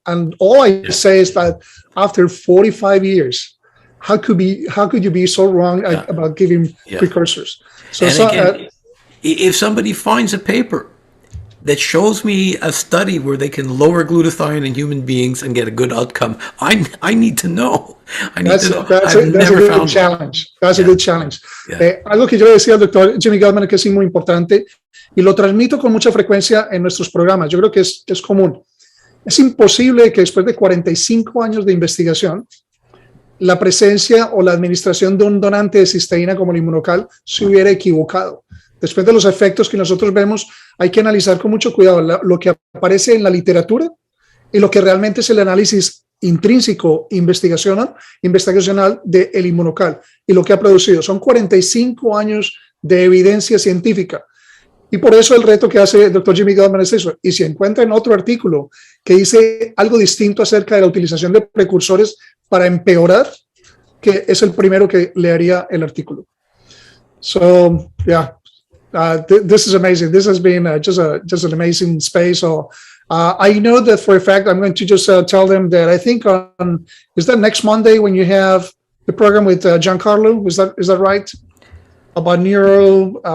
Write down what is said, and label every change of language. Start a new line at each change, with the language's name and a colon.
English: And all I say is that after 45 years, how could you be so wrong about giving precursors? So, again, if somebody finds a paper that shows me a study where they can lower glutathione in human beings and get a good outcome, I need to know. That's a good challenge. That's a good challenge.
Spanish: Algo que yo le decía al doctor Jimmy Gutman que es muy importante y lo transmito con mucha frecuencia en nuestros programas. Yo creo que es común. Es imposible que después de 45 años de investigación, la presencia o la administración de un donante de cisteína como el inmunocal se hubiera equivocado. Después de los efectos que nosotros vemos, hay que analizar con mucho cuidado lo que aparece en la literatura y lo que realmente es el análisis intrínseco investigacional del inmunocal y lo que ha producido. Son 45 años de evidencia científica. Y por eso el reto que hace el doctor Jimmy Gutman es eso. Y si encuentran otro artículo que dice algo distinto acerca de la utilización de precursores para empeorar, que es el primero que leería el artículo.
English: So, yeah. This is amazing. This has been just an amazing space. So I know that for a fact. I'm going to just tell them that I think is that next Monday when you have the program with Giancarlo? Is that right? About neuro.